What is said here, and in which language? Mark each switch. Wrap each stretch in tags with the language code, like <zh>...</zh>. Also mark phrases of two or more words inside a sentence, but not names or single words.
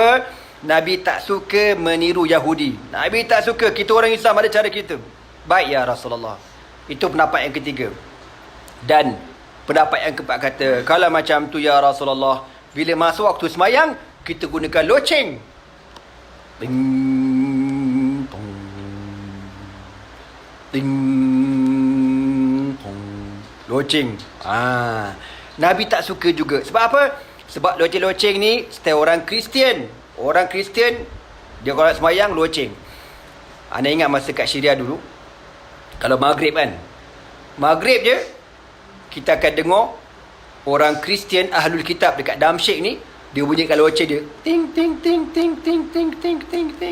<ms>Nabi tak suka meniru Yahudi. Nabi tak suka. Kita orang Islam ada cara kita. Baik</ms> <ar>يا رسول الله.</ar> <ms>Itu pendapat yang ketiga. Dan pendapat yang keempat kata, kalau macam tu</ms> <ar>يا رسول الله,</ar> <ms>bila masuk waktu semayang, kita gunakan loceng. Ting, tong. Ting, tong. Loceng. Nabi tak suka juga. Sebab apa? Sebab loceng-loceng ni setiap orang Kristian. Orang Kristian, dia kalau semayang loceng. Anda ingat masa kat Syria dulu, kalau maghrib kan, maghrib je kita akan dengar orang Kristian</ms> <ar>أهل الكتاب</ar> <ms>dekat Damsyik ni, dia bunyikan loceng dia, ting ting ting ting ting ting ting ting ting.</ms>